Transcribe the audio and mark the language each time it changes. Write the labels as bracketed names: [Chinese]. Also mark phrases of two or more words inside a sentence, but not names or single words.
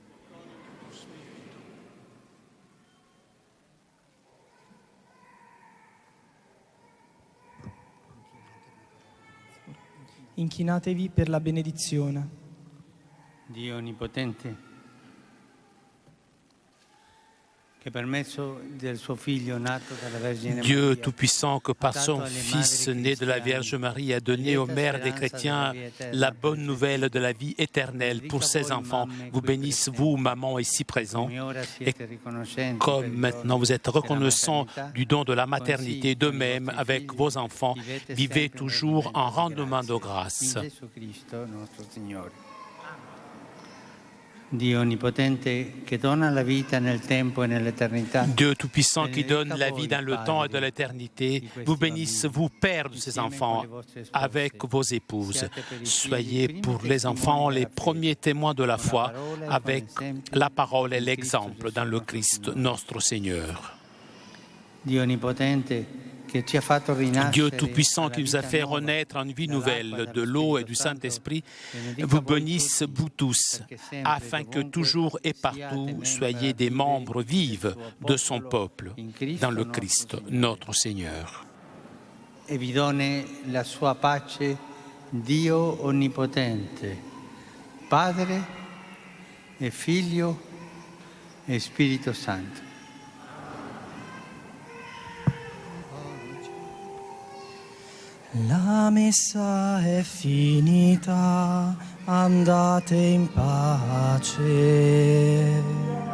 [Italian] Inchinatevi per la benedizione. Dio Onnipotente, [French] Dieu Tout-Puissant, que par son Fils né de la Vierge Marie a donné aux mères des chrétiens la bonne nouvelle de la vie éternelle pour ses enfants, vous bénisse, vous, maman, ici présents, et comme maintenant vous êtes reconnaissants du don de la maternité, de même avec vos enfants, vivez toujours en rendement de grâce. [Italian] Dio Onnipotente che dona la vita nel tempo e nell'eternità. [French] Dieu Tout-Puissant qui donne la vie dans le temps et dans l'éternité, vous bénisse, vous, Père de ces enfants, avec vos épouses. Soyez pour les enfants les premiers témoins de la foi, avec la parole et l'exemple dans le Christ, notre Seigneur. [Italian] Dio Onnipotente, [French] Dieu Tout-Puissant qui nous a fait renaître en vie nouvelle de l'eau et du Saint-Esprit, vous bénisse, vous tous, afin que toujours et partout soyez des membres vifs de son peuple, dans le Christ, notre Seigneur. [Italian] E vi done la sua pace, Dio Onnipotente, Padre e Figlio e Spirito Santo. La messa è finita, andate in pace.